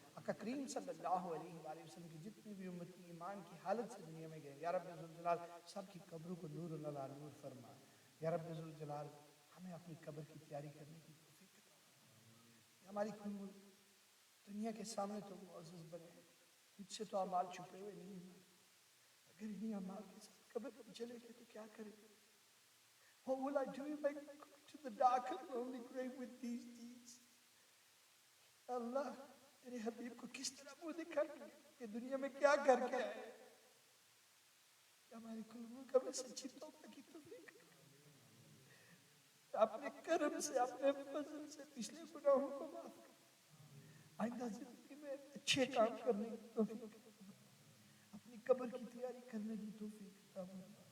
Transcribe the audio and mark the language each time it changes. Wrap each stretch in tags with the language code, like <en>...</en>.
<ur>آقا کریم صلی اللہ علیہ وآلہ وسلم کی جتنی بھی امتی ایمان کی حالت سے دنیا میں گئے، یا رب ذوالجلال سب کی قبروں کو نور اللہ نور فرما. یا رب ذوالجلال، ہمیں اپنی قبر کی تیاری کرنے کی توفیق عطا فرما. ہماری دنیا کے سامنے تو معزز بنے ہیں، تجھ سے تو اعمال چھپے ہوئے نہیں ہیں. اگر انہیں اعمال کے ساتھ قبر میں چلے گئے تو کیا کریں؟</ur> <en>What will I do if I go to the dark and lonely grave with these deeds?</en> <ur>اللہ، تیرے حبیب کو کس طرح منہ دکھائیں گے کہ دنیا میں کیا کر کے آئے؟ ہماری کل ملک ہمیں سچی توبہ کی توفیق عطا فرما. اپنے کرم سے، اپنے فضل سے پچھلے گناہوں کو معاف کر، آئندہ زندگی میں اچھے کام کرنے کی توفیق عطا فرما، اپنی قبر کی تیاری کرنے کی توفیق عطا فرما.</ur>